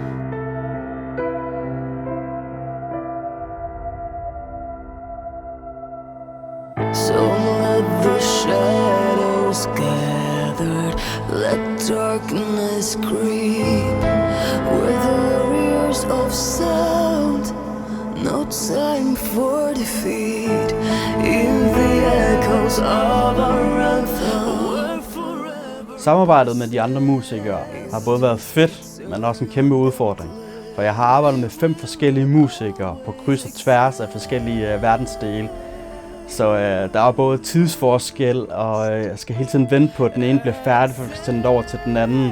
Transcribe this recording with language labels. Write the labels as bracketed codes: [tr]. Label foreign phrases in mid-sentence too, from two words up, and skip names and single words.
[en] So let the shadows gathered, let darkness creep. We're the warriors of sound, no time for defeat. In the echoes of our anthem, we're forever. [da] Samarbejdet med de andre musikere har både været fedt, men også en kæmpe udfordring. For jeg har arbejdet med 5 forskellige musikere på kryds og tværs af forskellige verdensdele. Så der er både tidsforskel, og jeg skal hele tiden vente på, at den ene bliver færdig, for at sende over til den anden.